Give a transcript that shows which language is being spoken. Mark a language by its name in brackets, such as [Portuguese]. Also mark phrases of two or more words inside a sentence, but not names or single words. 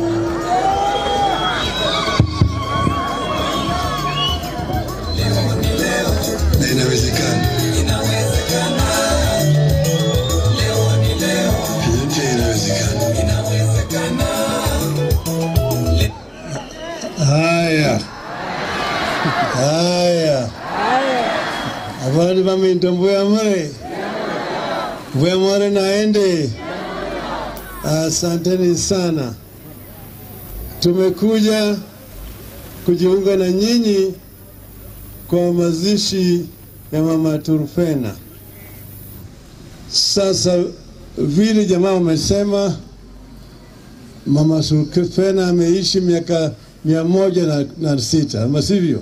[Swahili] Inawezekana. Inawezekana. Leo ni leo. Yote inawezekana. Inawezekana. Haya. [Gusii] Abantu baminto mbuya more naende. [Swahili] Asanteni sana. Tumekuja kujiunga na nyinyi kwa mazishi ya mama Turfena. Sasa vile jamaa wamesema mama Turfena ameishi miaka 106, masivyo?